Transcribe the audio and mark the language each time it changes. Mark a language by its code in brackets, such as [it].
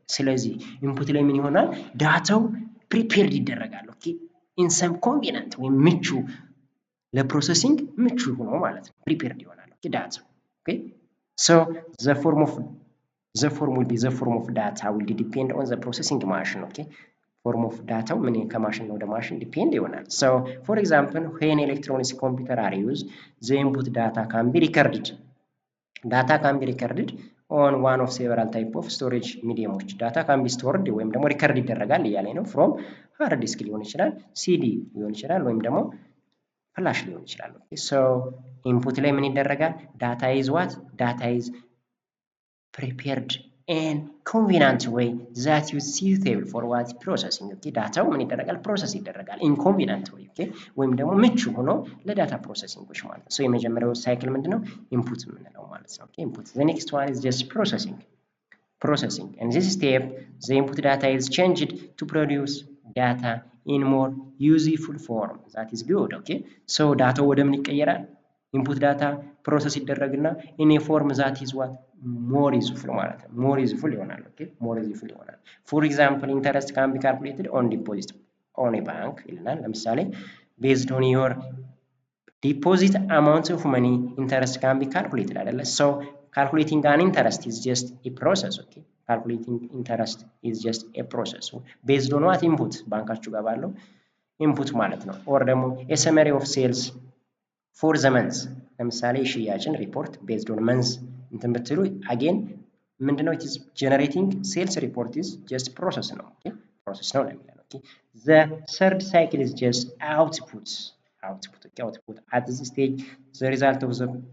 [am] ስለዚህ ኢንፑት ላይ ምን ይሆናል? ዳታው ፕሪፔርድ ይደረጋል። ኦኬ in some convenient ወይም ምቹ ለፕሮሰሲንግ ምቹ ሆኖ ማለት ነው ፕሪፔርድ ይሆናል። ኦኬ ዳታው ኦኬ [en] so the form of data will depend on the processing machine. okay? form of data [am] ምን ከማሽን ወደ ማሽን ዲፔንድ ይሆናል። [en] so for example when electronics computer are used, the input data can be recorded on one of several type of storage mediums. data can be stored [am] ወይም ደግሞ ሪከርድ ይደረጋል እያለኝ ነው። [en] from hard disk [am] ሊሆን ይችላል፣ CD ሊሆን ይችላል፣ ወይም ደግሞ ፍላሽ ሊሆን ይችላል። okay? so input ላይ ምን ይደረጋል? [en] data is prepared in convenient way that is suitable for what? processing. okay? [am] ዳታው ምን ይደረጋል? ፕሮሰስ ይደረጋል [en] in convenient way. okay? [am] ወይም ደግሞ ምቹ ሆኖ ለዳታ ፕሮሰሲንጎች ማለት ነው። so የመጀመሪያው ሳይክል ምንድነው? ኢንፑት የምንለው ማለት ነው። okay? input. [en] the next one is just processing. processing. In this step, the input data is changed to produce data in more useful form. That is good. Okay. [am] So data ወደ ምን ይቀየራል? [en] input data process ይደረግና in a form that is what more useful [am] ማለት ነው። [en] more useful ይሆናል። Okay. more useful ይሆናል። For example, interest can be calculated on deposit on a bank [am] ይልናል። ለምሳሌ [en] based on your deposit amount of money, interest can be calculated አይደለ? So calculating an interest is just a process. Okay. calculating interest is just a process based on what input [am] ባንካችሁ ጋር ባለው [en] input ማለት ነው። or ደግሞ a summary of sales for the month ለምሳሌ ሽያጭን ሪፖርት based on month እንትን ብትሉ again ምንድነው it is generating sales report is just process ነው። okay process ነው ለሚለው okay the third cycle is just output okay output at this stage the result of the